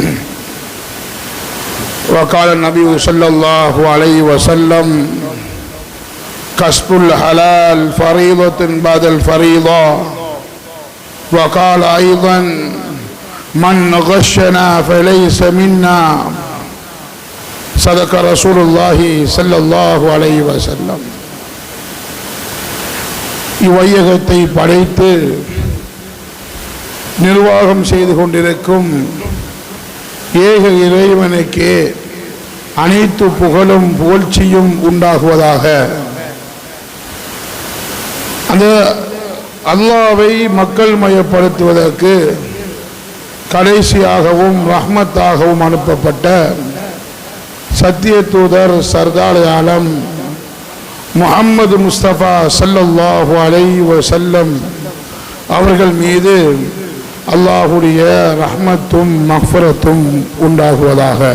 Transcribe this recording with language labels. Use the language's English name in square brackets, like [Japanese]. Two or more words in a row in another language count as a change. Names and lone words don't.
[Arabic] وقال النبي صلى الله عليه وسلم كسب الحلال فريضة بعد الفريضة وقال أيضا من غشنا فليس منا صدق رسول الله صلى الله عليه وسلم [Tamil] இவ்வையகத்தை படைத்து நிர்வாகம் செய்து கொண்டிருக்கும் ஏக இறைவனுக்கே அனைத்து புகழும் புகழ்ச்சியும் உண்டாகுவதாக. அந்த அல்லாஹ்வை மக்கள் மயப்படுத்துவதற்கு கடைசியாகவும் ரஹ்மத்தாகவும் அனுப்பப்பட்ட சத்திய தூதர் சர்தார் ஆலம் முஹம்மது முஸ்தபா [Arabic] صلى الله عليه وسلم [Tamil] அவர்கள் மீது அல்லாஹுடைய ரஹ்மத்தும் மஃபிரத்தும் உண்டாகுவதாக.